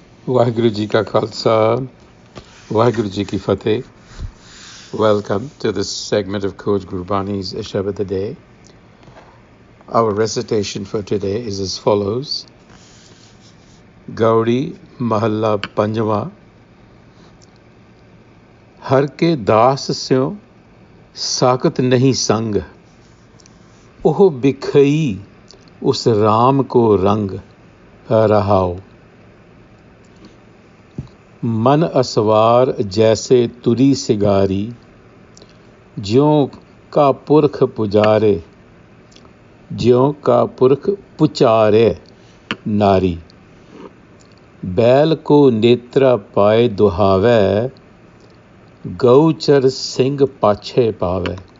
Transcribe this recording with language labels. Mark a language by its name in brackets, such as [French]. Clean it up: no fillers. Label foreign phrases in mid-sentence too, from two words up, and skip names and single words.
[Punjabi] ਵਾਹਿਗੁਰੂ ਜੀ ਕਾ ਖ਼ਾਲਸਾ, ਵਾਹਿਗੁਰੂ ਜੀ ਕੀ ਫ਼ਤਹਿ. [English] Welcome to this segment of Coach Gurbani's a-sabad-a-day. Our recitation for today is as follows. [Punjabi] ਗਉੜੀ ਮਹਲਾ ਪੰਜਵਾਂ. ਹਰਿ ਕੇ ਦਾਸ ਸਿਉ ਸਾਕਤ ਨਹੀ ਸੰਗੁ. ਓਹੁ ਬਿਖਈ ਉਸੁ ਰਾਮ ਕੋ ਰੰਗੁ ਰਹਾਉ. ਮਨ ਅਸਵਾਰ ਜੈਸੇ ਤੁਰੀ ਸਿਗਾਰੀ, ਜਿਉ ਕਾ ਪੁਰਖ ਪੁਜਾਰੇ, ਜਿਉ ਕਾ ਪੁਰਖ ਪੁਚਾਰੇ ਨਾਰੀ। ਬੈਲ ਕੋ ਨੇਤ੍ਰਾ ਪਾਏ ਦੁਹਾਵੈ, ਗਊਚਰ ਸਿੰਘ ਪਾਛੈ ਪਾਵੈ।